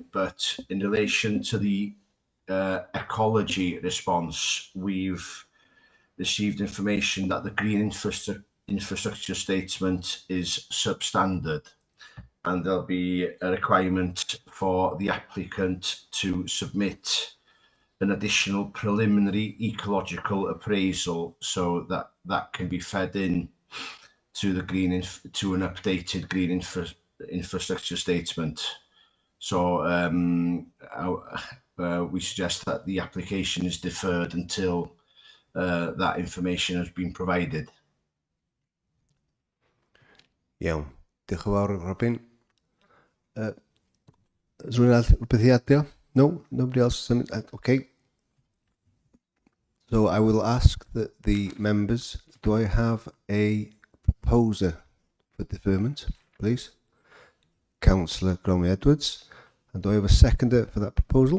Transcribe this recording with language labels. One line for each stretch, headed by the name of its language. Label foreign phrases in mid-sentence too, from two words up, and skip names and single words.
English: But in relation to the ecology response, we've received information that the green infrastructure statement is substandard, and there'll be a requirement for the applicant to submit an additional preliminary ecological appraisal so that that can be fed in to the to an updated green infrastructure statement. So we suggest that the application is deferred until that information has been provided.
Welsh: Iawn. Diolch yn fawr, Robin. Is rhywun arall rhywbeth i adio?
English: No? Nobody else? Okay. So I will ask the members, do I have a proposer for deferment, please? Councillor Gromy Edwards. And do I have a seconder for that proposal?